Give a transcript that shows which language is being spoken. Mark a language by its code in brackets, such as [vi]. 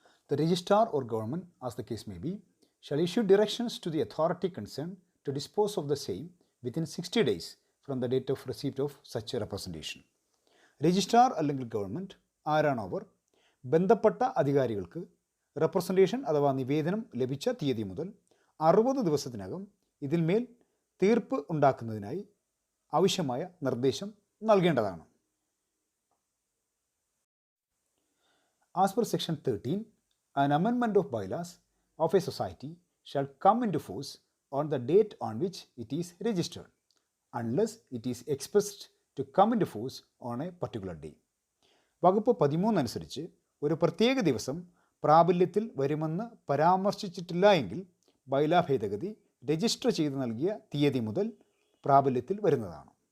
[en] The registrar or government, as the case may be, shall issue directions to the authority concerned to dispose of the same within 60 days from the date of receipt of such a representation. [ml] Registrar അല്ലെങ്കിൽ government ആരാണോ അവർ ബന്ധപ്പെട്ട അധികാരികൾക്ക് representation അഥവാ നിവേദനം ലഭിച്ച തീയതി മുതൽ 60 ദിവസത്തിനകം ഇതിന്മേൽ തീർപ്പ് ഉണ്ടാക്കുന്നതിനായി ആവശ്യമായ നിർദ്ദേശം നൽകേണ്ടതാണ്. [en] As per section 13, an amendment of bylaws of a society shall come into force on the date on which it is registered, unless it is expressed to come into force on a particular day. [ml] വകുപ്പ് 13 അനുസരിച്ച് ഒരു പ്രത്യേക ദിവസം പ്രാബല്യത്തിൽ വരുമെന്ന് പരാമർശിച്ചിട്ടില്ല എങ്കിൽ ബൈലാ ഭേദഗതി രജിസ്റ്റർ ചെയ്ത് നൽകിയ തീയതി മുതൽ പ്രാബല്യത്തിൽ വരുന്നതാണ്.